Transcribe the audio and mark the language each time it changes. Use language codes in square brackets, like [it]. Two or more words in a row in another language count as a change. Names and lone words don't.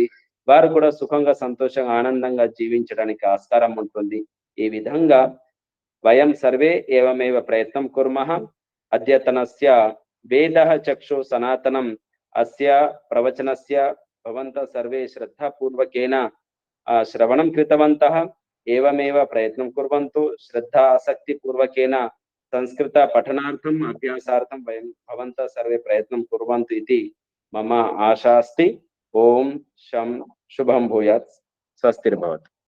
[te] వారు కూడా సుఖంగా, సంతోషంగా, ఆనందంగా జీవించడానికి ఆస్కారం ఉంటుంది. ఈ విధంగా [sa] వయం సర్వే ఏవమేవ ప్రయత్నం కుర్మః. అద్యతనస్య వేదః చక్షు సనాతనం అస్య ప్రవచనస్య భవంతః సర్వే శ్రద్ధాపూర్వకేన శ్రవణం కృతవంతః. एवमेव प्रयत्नं कुर्वन्तु। श्रद्धा आसक्तिपूर्वकेन संस्कृत पठनार्थम् अभ्यासार्थं वयं भवन्तः सर्वे प्रयत्नं कुर्वन्तु इति मम आशा अस्ति। ओम शं शुभं भूयात्। स्वस्तिर्भवतु।